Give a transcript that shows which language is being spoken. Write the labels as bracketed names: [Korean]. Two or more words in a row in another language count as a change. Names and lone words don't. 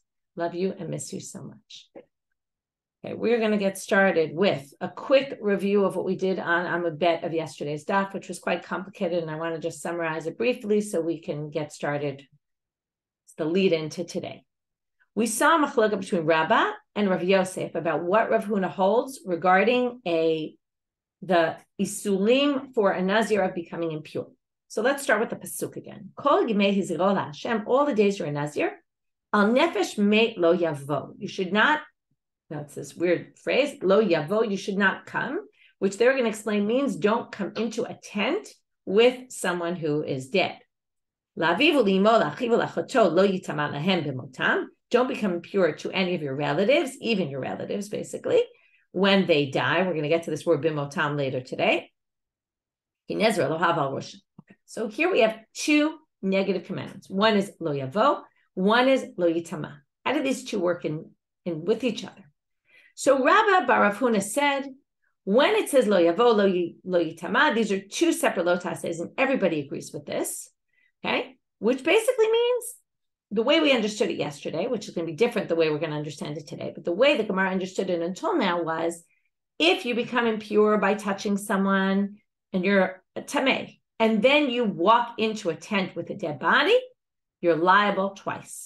[English] Love you and miss you so much. Okay, we're going to get started with a quick review of what we did on Amud of yesterday's daf, which was quite complicated, and I want to just summarize it briefly so we can get started. It's the lead into today. We saw a machlokah between Raba and Rav Yosef about what Rav Huna holds regarding the isulim for a Nazir of becoming impure. So let's start with the pasuk again. [Hebrew] כל ימי הזירו לה, [English] all the days you're a Nazir, [Hebrew] על נפש מת לא יבא. [English] You should not, that's this weird phrase, [Hebrew] לא יבא, [English] you should not come, which they're going to explain means don't come into a tent with someone who is dead. [Hebrew] לאביו ולאמו לאחיו ולאחתו לא יטמא להם במתם. [English] Don't become impure to any of your relatives, even your relatives, basically, when they die. We're going to get to this word b'motam later today. So here we have two negative commandments. One is [Hebrew] לא יבא, [English] one is [Hebrew] לא יטמא. [English] How do these two work in with each other? So Rabba bar Rav Huna said, when it says [Hebrew] לא יבא, לא יטמא, [English] these are two separate [Hebrew] לא תעשה, [English] and everybody agrees with this, okay? Which basically means the way we understood it yesterday, which is going to be different the way we're going to understand it today, but the way the Gemara understood it until now was, if you become impure by touching someone and you're a tameh, and then you walk into a tent with a dead body, you're liable twice.